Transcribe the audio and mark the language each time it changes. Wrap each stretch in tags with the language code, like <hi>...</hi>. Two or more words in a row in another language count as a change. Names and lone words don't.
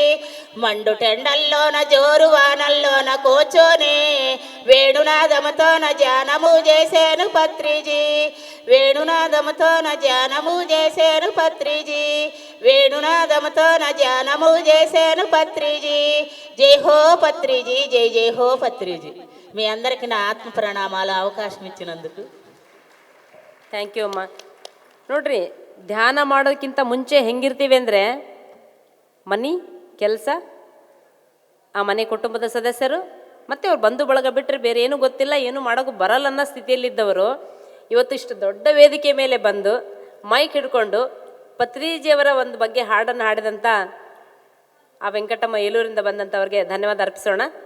<te>మండు టెండల్లోన జోరు వానల్లోన కూర్చొని వేణునాదముతోన ధ్యానము చేశాను పత్రిజీ. వేణునాదముతోన ధ్యానము చేశాను పత్రిజీ. వేణునాదముతోన ధ్యానము చేశాను పత్రిజీ. జై హో పత్రిజీ, జై జై హో పత్రిజీ. మీ అందరికీ నా ఆత్మ ప్రణామాలు, అవకాశం ಇಚ್ಚಿನಂదుకు</te> <en>thank you ಅಮ್ಮ.</en> <kn>ನೋಡ್ರಿ, ಧ್ಯಾನ ಮಾಡೋದಕ್ಕಿಂತ ಮುಂಚೆ ಹೆಂಗಿರ್ತೀವಿ ಅಂದರೆ ಮನೆ ಕೆಲಸ, ಆ ಮನೆ ಕುಟುಂಬದ ಸದಸ್ಯರು ಮತ್ತು ಅವ್ರ ಬಂಧು ಬಳಗ ಬಿಟ್ಟರೆ ಬೇರೆ ಏನೂ ಗೊತ್ತಿಲ್ಲ, ಏನೂ ಮಾಡೋಕ್ಕೂ ಬರಲ್ಲ ಅನ್ನೋ ಸ್ಥಿತಿಯಲ್ಲಿದ್ದವರು ಇವತ್ತು ಇಷ್ಟು ದೊಡ್ಡ ವೇದಿಕೆ ಮೇಲೆ ಬಂದು ಮೈಕ್ ಹಿಡ್ಕೊಂಡು ಪತ್ರಿಜಿಯವರ ಒಂದು ಬಗ್ಗೆ ಹಾಡನ್ನು ಹಾಡಿದಂಥ ಆ ವೆಂಕಟಮ್ಮ ಏಲೂರಿಂದ ಬಂದಂಥವ್ರಿಗೆ ಧನ್ಯವಾದ ಅರ್ಪಿಸೋಣ.</kn>